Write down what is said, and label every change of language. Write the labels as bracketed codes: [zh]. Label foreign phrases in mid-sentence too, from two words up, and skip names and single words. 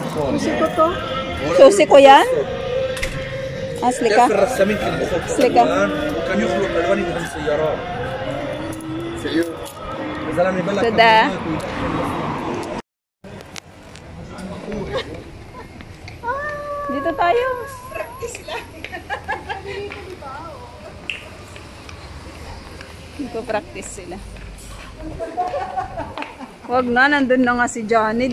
[tl] Susi ko to. Susi ko yan? Asli ka? [ar] كيف الرسامين كانوا يخلطوا سلكة. الوان وكان يخلط الوان يدهن سيارات يا زلمه بالك [tl] Tada. Dito tayo. Nagpo-practice sila. Wag na, nandun na nga si Johnny.